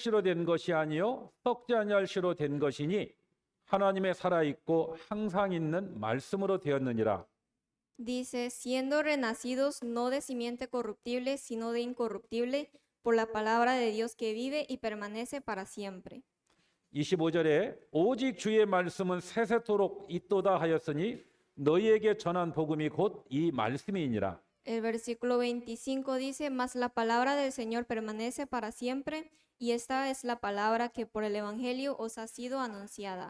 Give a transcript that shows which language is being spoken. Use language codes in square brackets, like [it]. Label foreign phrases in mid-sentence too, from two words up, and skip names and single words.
[ko] 씨로 된 것이 아니요 썩지 아니할 씨로 된 것이니 하나님의 살아있고 항상 있는 말씀으로 되었느니라. [es] Dice, siendo renacidos no de simiente corruptible, sino de incorruptible, por la palabra de Dios que vive y permanece para siempre. [ko] 25절에 오직 주의 말씀은 세세토록 있도다 하였으니 너희에게 전한 복음이 곧 이 말씀이니라. [es] El versículo 25 dice, mas la palabra del Señor permanece para siempre, y esta es la palabra que por el Evangelio os ha sido anunciada.